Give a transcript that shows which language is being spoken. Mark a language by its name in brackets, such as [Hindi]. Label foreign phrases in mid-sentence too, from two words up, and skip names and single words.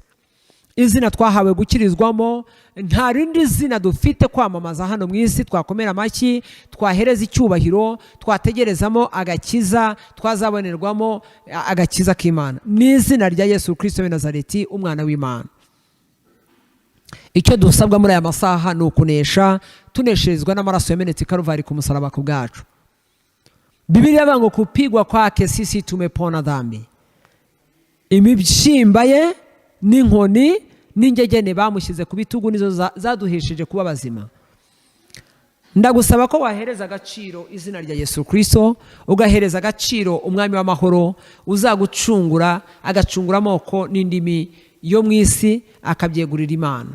[Kinyarwanda] Izina twahawe gukirizwamo, nta rindi zina dufite kwamamaza hano mu isi twakomera amashyi, twahereza icyubahiro, twategerezamo agakiza, twazabonerwamo agakiza k'Imana. Ni izina rya Yesu Kristo w'i Nazareti, umwana w'Imana. Icyo dusabwa muri aya masaha ni ukunesha, tunesherezwa n'amaraso yamenetse i Karuvari ku musaraba ku bwacu. [Swahili] Biblia [Kinyarwanda] ivuga ngo [Swahili] kupigwa kwake sisi tumepona dhambi. [Kinyarwanda] Imibyimba ye n'inkoni n'ingegene bamushyize ku bitugu nizo zaduhesheje kuba bazima. Ndagusaba ko wahereza agaciro izina rya Yesu Kristo, ugahereza agaciro umwami w'amahoro uzagucungura, agacungura amoko n'indimi yo mu isi akabyegurira Imana.